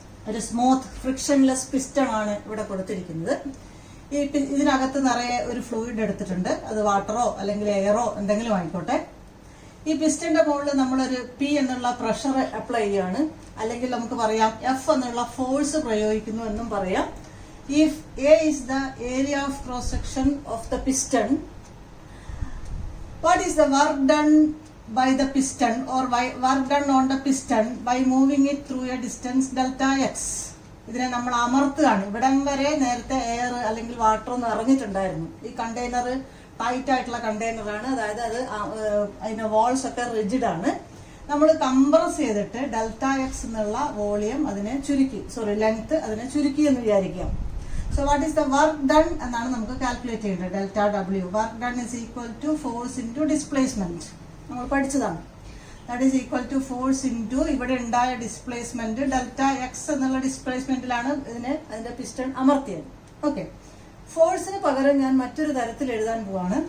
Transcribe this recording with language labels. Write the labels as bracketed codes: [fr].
[ml] ഒരു smooth frictionless piston ആണ് ഇവിടെ കൊടുത്തിരിക്കുന്നത്. ഇതിനകത്ത് നിറയെ ഒരു ഫ്ലൂയിഡ് എടുത്തിട്ടുണ്ട്. അത് വാട്ടറോ അല്ലെങ്കിൽ എയറോ എന്തെങ്കിലും ആയിക്കോട്ടെ. ഈ പിസ്റ്റന്റെ മുകളിൽ നമ്മളൊരു പി എന്നുള്ള പ്രഷർ അപ്ലൈ ചെയ്യാണ്, അല്ലെങ്കിൽ നമുക്ക് പറയാം എഫ് എന്നുള്ള ഫോഴ്സ് പ്രയോഗിക്കുന്നു എന്നും പറയാം. [en] If A is the area of cross section of the piston, what is the work done by the piston or work done on the piston by moving it through a distance delta x? [ml] ഇതിനെ നമ്മൾ അമർത്തുകയാണ്. ഇവിടം വരെ നേരത്തെ air അല്ലെങ്കിൽ water ഒന്ന് ഇറങ്ങിയിട്ടുണ്ടായിരുന്നു. ഈ container tight ആയിട്ടുള്ള കണ്ടെയ്നറാണ്, അതായത് അതിന്റെ വാൾസ് ഒക്കെ റിജിഡ് ആണ്. നമ്മൾ കംപ്രസ് ചെയ്തിട്ട് ഡെൽറ്റ എക്സ് എന്നുള്ള വോളിയം അതിനെ ചുരുക്കി, ലെങ്ത് അതിനെ ചുരുക്കി എന്ന് വിചാരിക്കാം. [en] So what is the work done [ml] എന്നാണ് നമുക്ക് കാൽക്കുലേറ്റ് ചെയ്യേണ്ടത്. [en] Delta W, work done is equal to force into displacement. [ml] നമ്മൾ പഠിച്ചതാണ്. [en] that is equal to force into [ml] ഇവിടെ ഉണ്ടായ [en] Displacement. [ml] ഡെൽറ്റ എക്സ് എന്നുള്ള ഡിസ്പ്ലേസ്മെന്റിലാണ് അതിന്റെ പിസ്റ്റൺ അമർത്തിയത്. ഓക്കെ, ഫോഴ്സിന് പകരം ഞാൻ മറ്റൊരു തരത്തിൽ എഴുതാൻ പോവാണ്.